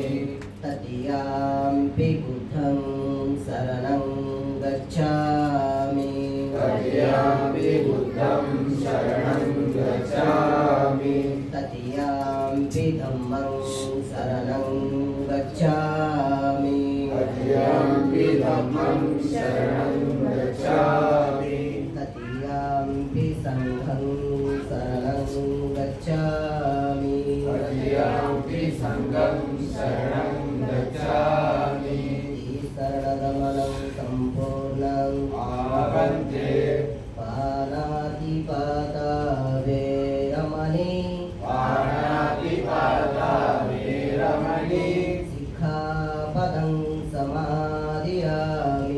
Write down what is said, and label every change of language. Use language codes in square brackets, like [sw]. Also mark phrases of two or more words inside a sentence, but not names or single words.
[pi] ತೃತೀಯಾಂಪಿ ಬುದ್ಧಂ ಶರಣಂ ಗಚ್ಛಾಮಿ, ತೃತೀಯಾಂಪಿ ಬುದ್ಧಂ ಶರಣಂ ಗಚ್ಛಾಮಿ, ತೃತೀಯಾಂಪಿ ಧಮ್ಮಂ ಶರಣಂ ಗಚ್ಛಾಮಿ, ತೃತೀಯ धम्मं शरणं गच्छामि तृतीयाम्पि संघं शरणं गच्छामि तृतीयाम्पि संघं शरणं गच्छामि शरणगमनं सम्पूर्णम् आवन्ते पाणातिपाता वेरमणि पाणातिपाता वेरमणि सिक्खापदं समादियामि